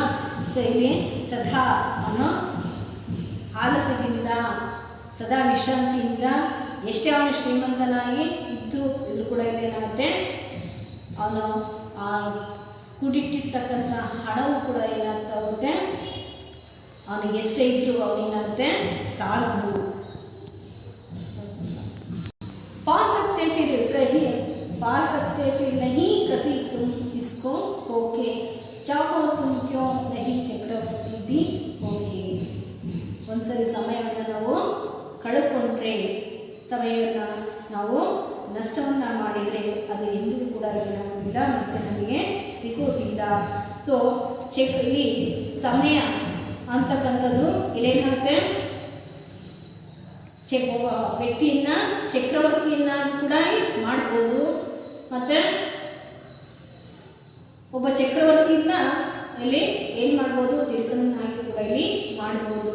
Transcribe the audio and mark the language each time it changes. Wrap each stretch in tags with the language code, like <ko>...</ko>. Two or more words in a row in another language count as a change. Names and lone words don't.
<kn>ಸೊ ಇಲ್ಲಿ ಸದಾ ಅವನು ಆಲಸ್ಯದಿಂದ ಸದಾ ವಿಶ್ರಾಂತಿಯಿಂದ ಎಷ್ಟೇ ಅವನು ಶ್ರೀಮಂತನಾಗಿ ಇದ್ದು ಇದ್ರೂ ಕೂಡ ಇಲ್ಲೇನಾಗುತ್ತೆ ಅವನು ಕೂಡಿಟ್ಟಿರ್ತಕ್ಕಂಥ ಹಣವು ಕೂಡ ಏನಾಗ್ತಾ ಹೋಗುತ್ತೆ ಅವನಿಗೆ ಎಷ್ಟೇ ಇದ್ದರೂ ಅವನೇನಾಗುತ್ತೆ ಸಾಲದು.</kn> <hi>पा सकते फिर कहीं पा सकते फिर नहीं कभी तुम इसको होके चाहो तुम क्यों नहीं चक्रवर्ती भी होके.</hi> <kn>ಒಂದ್ಸರಿ ಸಮಯವನ್ನು ನಾವು ಕಳೆದುಕೊಂಡ್ರೆ, ಸಮಯವನ್ನು ನಾವು ನಷ್ಟವನ್ನು ಮಾಡಿದರೆ ಅದು ಎಂದೂ ಕೂಡ ಏನಾಗೋದಿಲ್ಲ, ಮತ್ತು ನಮಗೆ ಸಿಗೋದಿಲ್ಲ. ಸೊ ಇಲ್ಲಿ ಸಮಯ ಅಂತಕ್ಕಂಥದ್ದು ಇಲ್ಲೇನಾಗುತ್ತೆ ವ್ಯಕ್ತಿಯನ್ನು ಚಕ್ರವರ್ತಿಯನ್ನಾಗಿ ಕೂಡ ಮಾಡ್ಬೋದು, ಮತ್ತು ಒಬ್ಬ ಚಕ್ರವರ್ತಿಯನ್ನ ಇಲ್ಲಿ ಏನು ಮಾಡ್ಬೋದು ತಿರುಕನನ್ನಾಗಿ ಕೂಡ ಇಲ್ಲಿ ಮಾಡ್ಬೋದು.</kn>